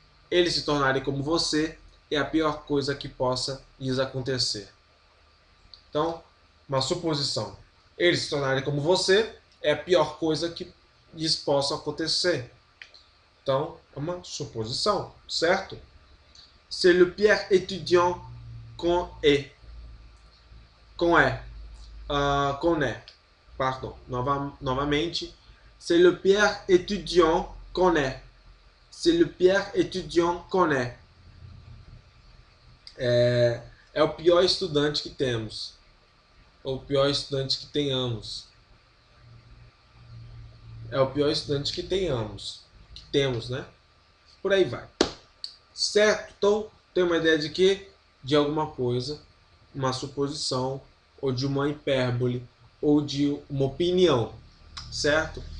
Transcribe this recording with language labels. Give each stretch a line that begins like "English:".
Portuguese: Eles se tornarem como você é a pior coisa que possa lhes acontecer. Então, uma suposição. Eles se tornarem como você é a pior coisa que lhes possa acontecer. Então, é uma suposição, certo?
French: C'est le pire étudiant qu'on est. Qu'on est. Pardon.
Portuguese: Novamente.
French: C'est le pire étudiant qu'on est. C'est le pire étudiant qu'on est.
Portuguese: É o pior estudante que temos. Ou o pior estudante que tenhamos. É o pior estudante que tenhamos. Que temos, né? Por aí vai. Certo? Então, tem uma ideia de quê? De alguma coisa, uma suposição, ou de uma hipérbole, ou de uma opinião. Certo?